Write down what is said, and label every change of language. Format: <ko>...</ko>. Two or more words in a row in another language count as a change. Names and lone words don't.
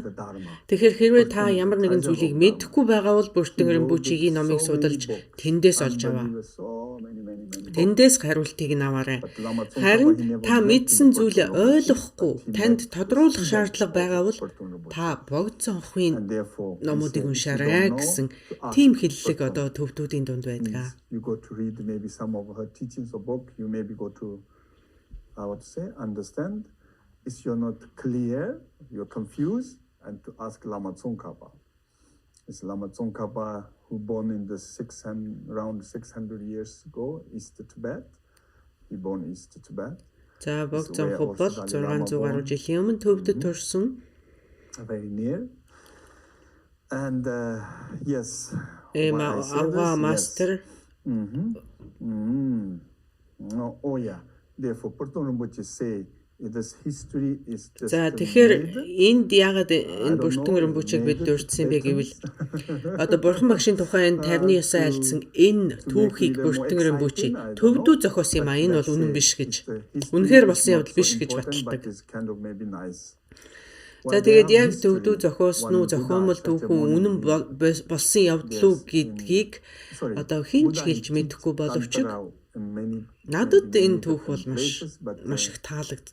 <mn>Тэгэхээр хэрвээ та ямар нэгэн зүйлийг мэдэхгүй байгаа бол бүртэн рембүчигийн номыг судалж тэндээс олж аваа. Тэндээс хариултыг нь аваарай. Харин та мэдсэн зүйлээ ойлгохгүй танд тодруулах шаардлага байгаа бол та богд зонхын номуудыг уншаарай гэсэн тийм хэллэг одоо төвдүүдийн дунд байдаг.</mn> <en>You go to read maybe some of her teachings or book, you maybe go to, what to say, understand. If you're not clear, you're confused, and to ask Lama Tsongkhapa. It's Lama Tsongkhapa who born in the around 600 years ago, East Tibet. He born East Tibet.</en> <mn>За богд зонхог бол 600 гаруй жилийн өмнө төвдөд төрсөн.</mn> <en>Very near. And yes. Ава мастер. Oh yeah. Therefore, Burton Rinpoche say this history is just.</en> <mn>За тэгэхээр энд яагаад энэ Burton Rinpoche-г бид дурдсан бэ гэвэл одоо бурхан багшийн тухай энэ 59 айлцсан энэ түүхийг Burton Rinpoche төвдөө зохиосон юм а. Энэ бол үнэн биш гэж. Үнэхээр болсон явдал биш гэж баталдаг. За тэгээд яг төвдөө зохиосон уу, зохиомол түүхэн үнэн болсон явдал уу гэдгийг одоо хинч хэлж мэдэхгүй боловч надад энэ түүх бол маш их таалагддаг.</mn>